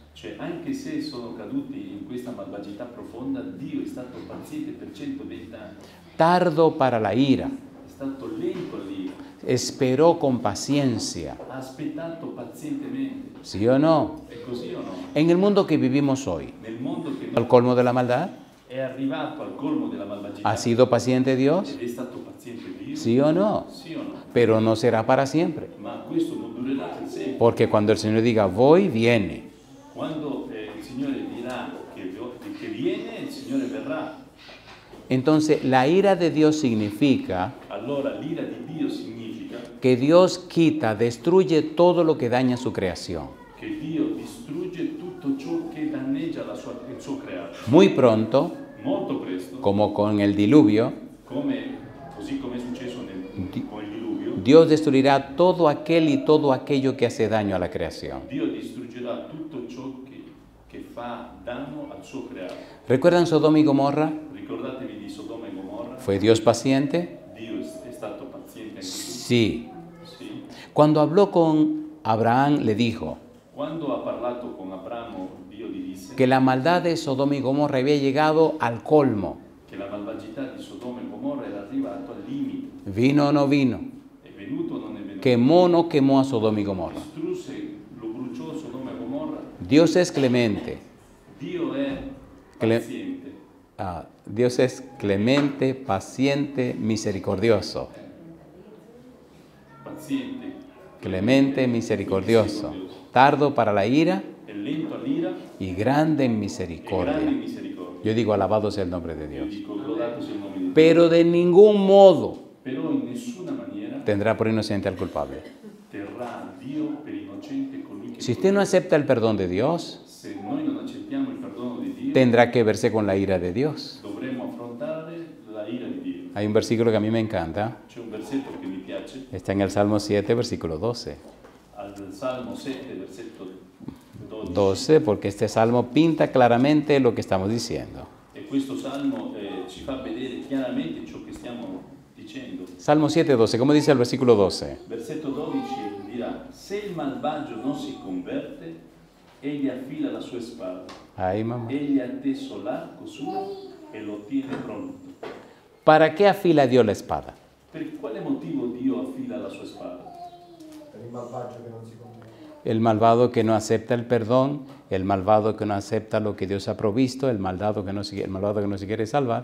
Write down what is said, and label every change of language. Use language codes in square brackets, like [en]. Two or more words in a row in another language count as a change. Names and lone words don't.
[it] Cioè, anche se sono caduti in questa malvagità profonda, Dio è stato paziente per 120 anni. [es] Tardo para la ira, [it] È stato lento all'ira, [es] esperó con paciencia. [it] ha aspettato pazientemente. [es] ¿Sí o no? [it] È così o no? [es] En el mundo que vivimos hoy, [it] Nel mondo che [es] al colmo de la maldad, [it] è arrivato al colmo della malvagità [es] ¿ha sido paciente Dios? [it] ed è stato paziente Dio? [es] ¿Sí o no? [it] Sì o no? [es] Pero no será para siempre. [it] Ma questo non durerà per sempre. [es] Porque cuando el Señor diga, voy, viene. [it] Quando il Signore dirà che viene, il Signore verrà. [es] Entonces, la ira de Dios significa [it] allora l'ira di Dio significa [es] que Dios quita, destruye todo lo que daña su creación. [it] che Dio distrugge tutto ciò che danneggia il suo creato. [es] Muy pronto, [it] Molto presto, [es] como con el diluvio, [it] così come è successo con il diluvio, [es] Dios destruirá todo aquel y todo aquello que hace daño a la creación. [it] Dio distruggerà tutto ciò che fa danno al suo creato. [es] ¿Recuerdan Sodoma y Gomorra? [it] Ricordatevi di Sodoma e Gomorra. [es] ¿Fue Dios paciente? [it] Dio è stato paziente anche tu. [es] Sí. [it] Sì. [es] Cuando habló con Abraham, le dijo [it] Quando ha parlato con Abramo, Dio gli disse [es] que la maldad de Sodoma y Gomorra había llegado al colmo. [it] che la malvagità di Sodoma e Gomorra era arrivata al limite. [es] ¿Vino o no vino? [it] È venuto o non è venuto? [es] ¿Quemó o no quemó a Sodoma y Gomorra? [it] Distrusse, lo bruciò Sodoma e Gomorra. [es] Dios es clemente. [it] Dio è Cle- paziente. [es] Dios es clemente, paciente, misericordioso. [it] Paziente. Clemente, misericordioso. [es] Tardo para la ira [it] È lento all'ira [es] y grande en e grande in misericordia. [it] misericordia. [es] Yo digo, alabado sea el nombre de [it] Io [es] Dios. [it] dico, lodato sia il nome di Dio. [es] Pero de ningún modo [it] Però in nessuna maniera [es] tendrá por inocente al culpable. [it] terrà Dio per innocente colui che [es] Si usted no acepta el perdón de Dios, [it] se noi non accettiamo il perdono di Dio, [es] tendrá que verse con la ira de Dios. [it] dovremmo affrontare la ira di Dio. [es] Hay un versículo que a mí me encanta. [it] C'è un versetto che mi piace, [es] Está en el Salmo 7, versículo 12. [it] al Salmo 7, versetto 12. [es] 12, porque este salmo pinta claramente lo que estamos diciendo. [it] E questo salmo ci fa vedere chiaramente ciò che stiamo dicendo. [es] Salmo 7, 12, ¿cómo dice el versículo 12? [it] Versetto 12 dirà: se il malvagio non si converte, egli affila la sua spada, [es] Ay, mamá. [it] egli ha teso l'arco suo e lo tiene pronto. [es] ¿Para qué afila Dios la espada? [it] Per quale motivo Dio affila la sua spada? Per il malvagio che non si converte. [es] El malvado que no acepta el perdón, el malvado que no acepta lo que Dios ha provisto, el malvado que no se quiere salvar.